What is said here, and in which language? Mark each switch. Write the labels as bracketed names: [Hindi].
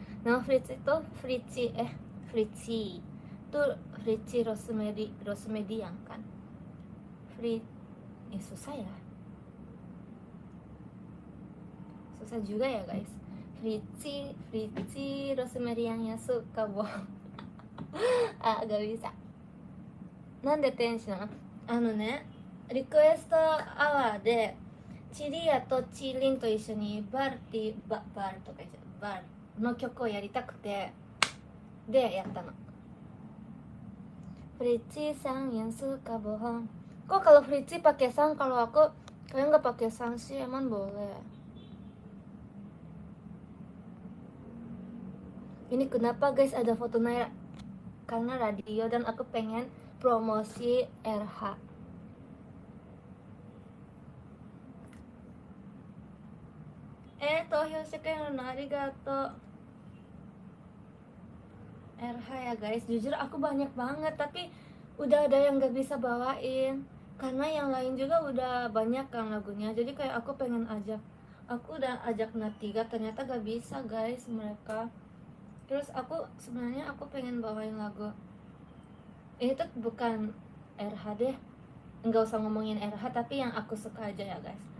[Indonesian] Nama Fritzi itu Fritzi itu Fritzi Rosemary yang kan Fritz, susah ya, susah juga ya guys. Fritzi Rosemary yang suka bohong. Ah, gak bisa. [Japanese] なんで天使なの？ね、リクエストアワーでチリアとチリンと一緒にバルとか言っちゃう、バルの曲をやりたくて、でやったの。 [Indonesian] Fritzi sang yang suka bohong. Kok kalau Fritzi pakai sang, kalau aku kalian nggak pakai sang sih, emang boleh. Ini kenapa guys ada foto Naira? Karena radio dan aku pengen promosi RH. [Japanese] Tohyoしてくれるのありがとう。 [Indonesian] RH ya guys, jujur aku banyak banget tapi udah ada yang gak bisa bawain karena yang lain juga udah banyak kan lagunya, jadi kayak aku pengen ajak, aku udah ajak Natiga ternyata gak bisa guys mereka. Terus aku sebenarnya aku pengen bawain lagu ini tuh bukan RH deh, nggak usah ngomongin RH tapi yang aku suka aja ya guys.